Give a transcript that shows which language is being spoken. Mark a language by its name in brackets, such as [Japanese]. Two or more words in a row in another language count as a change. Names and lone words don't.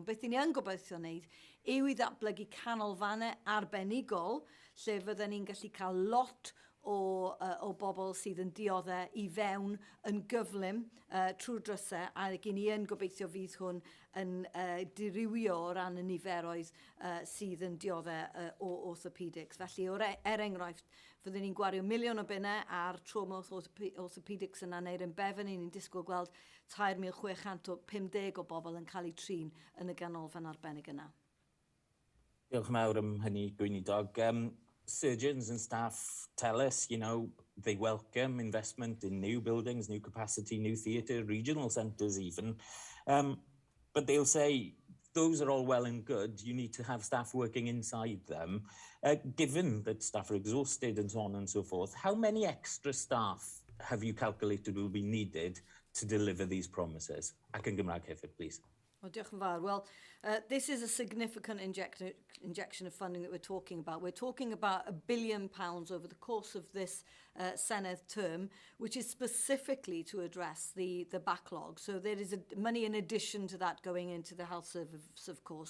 [Welsh] Ond beth i ni yn gobeithio wneud yw i ddatblygu canolfannau arbenigol lle fydden ni'n gallu cael lot o bobl sydd yn dioddau i fewn yn gyflym trwy'r drysau, a gyn ni yn gobeithio fydd hwn yn dirywio o ran y niferoedd sydd yn dioddau o orthopedics. Felly, enghraifft, fyddwn ni'n gwario miliwn o bunnau ar [English] trauma orthopedics [Welsh] yna neu'r yn Bevan, ni'n disgwyl gweld 3,650 o bobl yn cael eu trin yn y ganolfan arbennig yna. Diolch yn fawr am hynny, Gweinidog. [English] Surgeons and staff tell us, they welcome investment in new buildings, new capacity, new theatre, regional centres even. But they'll say, those are all well and good. You need to have staff working inside them. Given that staff are exhausted and so on and so forth, how many extra staff have you calculated will be needed to deliver these promises? [Welsh] Ac yn Gymraeg hefyd, [English] please. [Welsh] Well, diolch yn fawr. [English] Well, this is a significant injection of funding that we're talking about. We're talking about £1 billion over the course of this Senedd term, which is specifically to address the backlog. So there is money in addition to that going into the health service, of course.